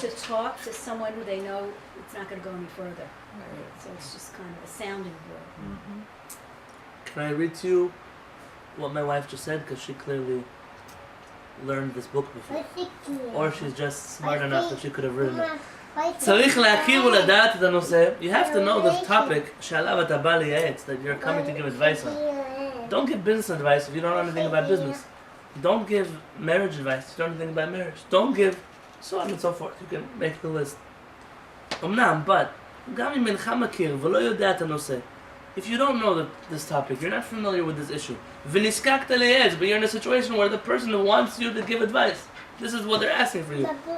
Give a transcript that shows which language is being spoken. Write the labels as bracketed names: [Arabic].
[English] to talk to someone who they know it's not going to go any further. So it's just kind of a sounding board. Can I read to you what my wife just said? Because she clearly learned this book before. Or she's just smart enough that she could have written it. [Hebrew] צריך להכיר ולדעת את הנושא. [English] You have to know the topic [Hebrew] שעליו אתה בא לייעץ, [English] that you're coming to give advice on. Don't give business advice if you don't know anything about business. Don't give marriage advice if you don't know anything about marriage. Don't give so on and so forth. You can make the list. אמנם, but [Hebrew] גם אם אינך מכיר ולא יודע את הנושא, [English] if you don't know this topic, you're not familiar with this issue, [Hebrew] ונזקקת לייעץ, [English] but you're in a situation where the person who wants you to give advice, this is what they're asking for you.